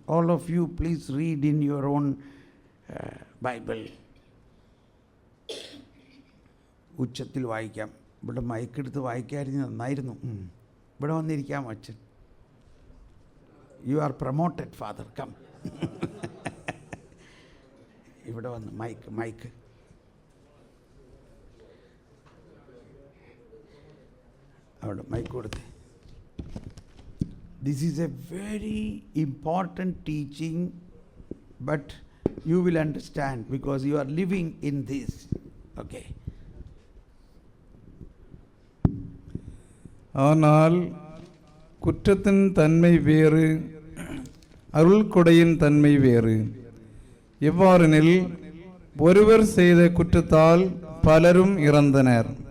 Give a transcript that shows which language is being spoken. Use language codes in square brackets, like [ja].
[en] All of you please read in your own Bible. [ml] ഉച്ചത്തിൽ വായിക്കാം. ഇവിടെ മൈക്കെടുത്ത് വായിക്കാതിരുന്ന് നന്നായിരുന്നു. ഇവിടെ വന്നിരിക്കാം അച്ഛൻ. [en] You are promoted father, come. [ml] ഇവിടെ വന്ന് മൈക്ക് അവിടെ മൈക്ക് കൊടുത്ത്. [en] This is a very important teaching, but you will understand because you are living in this. Okay. [ta] ஆனால் குற்றத்தின் தன்மை வேறு, அருள் கொடையின் தன்மை வேறு. எவ்வாறெனில் ஒருவர் செய்த குற்றத்தால் பலரும் இறந்தனர்.